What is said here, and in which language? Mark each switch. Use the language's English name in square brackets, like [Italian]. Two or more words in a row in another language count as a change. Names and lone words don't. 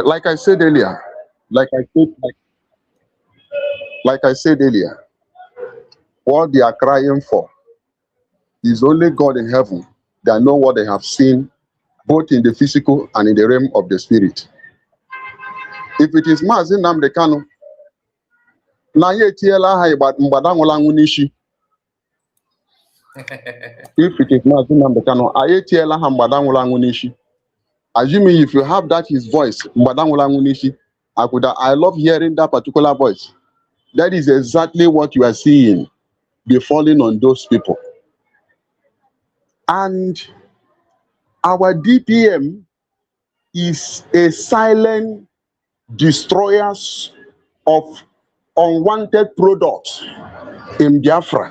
[English] Like I said earlier, like I said earlier, what they are crying for is only God in heaven that know what they have seen, both in the physical and in the realm of the spirit. If it is [Igbo] Mazi Nnamdi Kanu, na ya etiela aha mgbada nwụrụ anwụ n'isi. [English] If it is [Igbo] Mazi Nnamdi Kanu, I etiela aha mgbada nwụrụ anwụ n'isi. [English] Assuming if you have that his voice, [Igbo] mgbada nwụrụ anwụ n'isi, [English] I love hearing that particular voice. That is exactly what you are seeing befalling on those people. And our DPM is a silent destroyer of unwanted products in Biafra.